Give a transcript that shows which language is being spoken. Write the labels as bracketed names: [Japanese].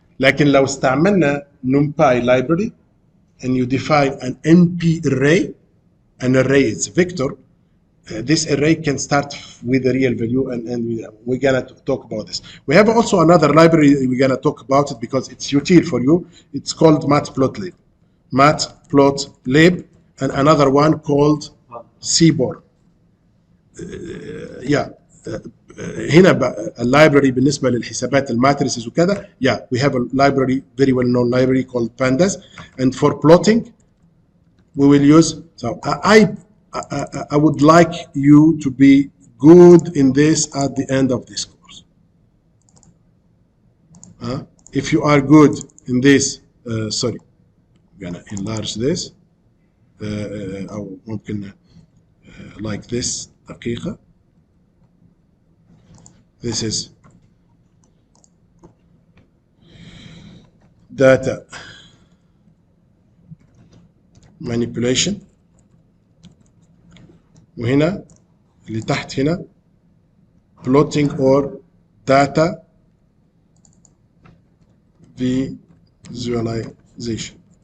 [Arabic] لكن لو استعملنا [English] NumPy library and you define an NP array, an array is vector, this array can start with a real value, and we're gonna talk about this. We have also another library we're gonna talk about it because it's util for you. It's called matplotlib. Matplotlib, and another one called Seaborn. [Arabic] هنا اللايبرري بالنسبه للحسابات الماتريسز وكذا. [English] We have a library, very well known library called pandas, and for plotting we will use. So I would like you to be good in this at the end of this course. If you are good in this, sorry, I'm gonna enlarge this. [Arabic] أو ممكن [English] like this [Arabic] دقيقة. [English] This is data manipulation, [Arabic] وهنا اللي تحت هنا [English] plotting or data visualization.